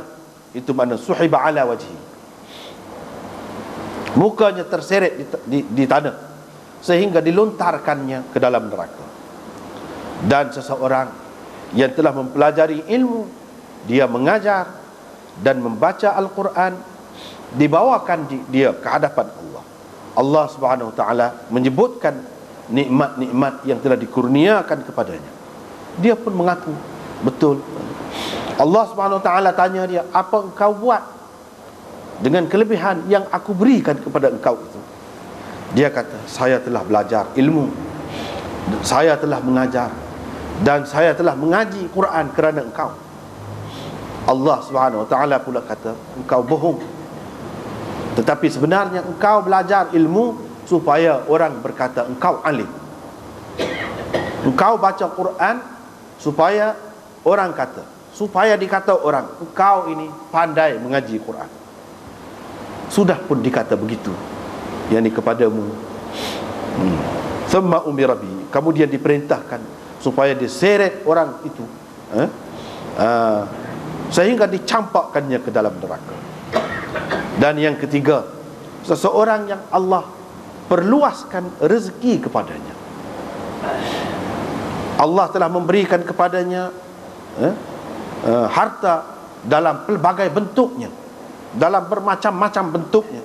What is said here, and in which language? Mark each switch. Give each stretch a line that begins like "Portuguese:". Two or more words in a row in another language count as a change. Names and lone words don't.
Malay: Itu makna
Arabic: سحب على وجهه,
Malay: mukanya terseret di tanah, sehingga dilontarkannya ke dalam neraka. Dan seseorang yang telah mempelajari ilmu, dia mengajar dan membaca Al-Quran, dibawakan dia ke hadapan Allah. Allah Subhanahu Wa Taala menyebutkan nikmat-nikmat yang telah dikurniakan kepadanya. Dia pun mengaku betul. Allah Subhanahu Wa Taala tanya dia, apa engkau buat dengan kelebihan yang aku berikan kepada engkau itu? Dia kata, saya telah belajar ilmu, saya telah mengajar, dan saya telah mengaji Quran kerana engkau. Allah Subhanahu Wa Taala pula kata, engkau bohong. Tetapi sebenarnya engkau belajar ilmu supaya orang berkata engkau alim. Engkau baca Quran supaya orang kata, supaya dikata orang, engkau ini pandai mengaji Quran. Sudah pun dikata begitu, yakni kepadamu.
Arabic: ثم أمر به,
Malay: kemudian diperintahkan supaya diseret orang itu, sehingga dicampakkannya ke dalam neraka. Dan yang ketiga, seseorang yang Allah perluaskan rezeki kepadanya. Allah telah memberikan kepadanya harta dalam pelbagai bentuknya, dalam bermacam-macam bentuknya.